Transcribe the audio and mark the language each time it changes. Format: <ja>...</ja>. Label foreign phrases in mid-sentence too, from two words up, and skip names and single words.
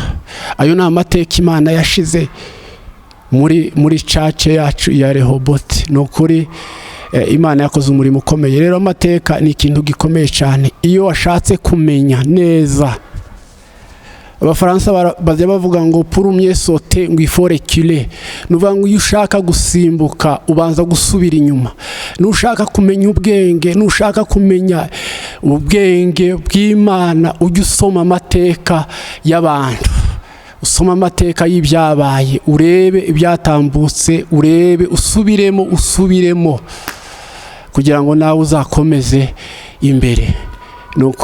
<rw>Ayo ni amateka Imana yashize muri cace yacu ya Rehoboth. No kuri Imana yakoze umurimo ukomeye. Rero amateka ni ikintu gikomeye cyane iyo washatse kumenya neza. Abafaransa bazya bavuga ngo</rw> <fr>pour mieux sauter</fr> <rw>ngo</rw> <fr>il faut reculer.</fr> <rw>Nuvuga ngo iyo ushaka gusimbuka ubanza gusubira inyuma. Nushaka kumenya ubwenge, nushaka kumenya ubwenge bw'Imana, ujye usoma amateka y'abantu, usoma amateka y'ibyabaye, urebe ibyatambutse, urebe usubiremo kugira ngo nawe uzakomeze imbere.</rw>